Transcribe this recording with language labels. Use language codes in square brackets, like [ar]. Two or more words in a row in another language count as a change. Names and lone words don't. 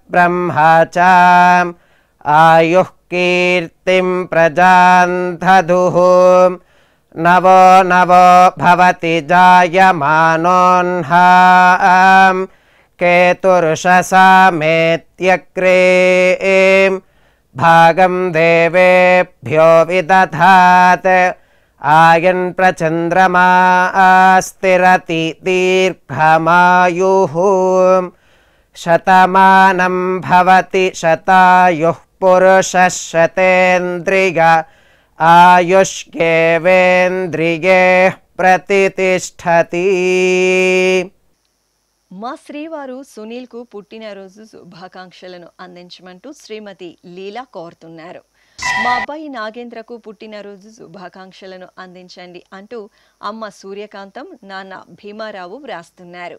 [sa] आयुः कीर्तिं प्रजां दधुः नवो नवो भवति जायमानोऽह्नां केतुर्षसामेत्यग्रे भागं देवेभ्यो विदधात् आयन् प्रचन्द्रमा स्थिरति दीर्घमायुः शतमानं भवति शतायुः पुरुषः शतेन्द्रिय आयुष्येवेन्द्रिये प्रतिष्ठति। [te] మా శ్రీవారు సునీల్కు పుట్టినరోజు శుభాకాంక్షలను అందించమంటూ శ్రీమతి లీలా కోరుతున్నారు. మా అబ్బాయి నాగేంద్రకు పుట్టినరోజు శుభాకాంక్షలను అందించండి అంటూ అమ్మ సూర్యకాంతం, నాన్న భీమారావు వ్రాస్తున్నారు.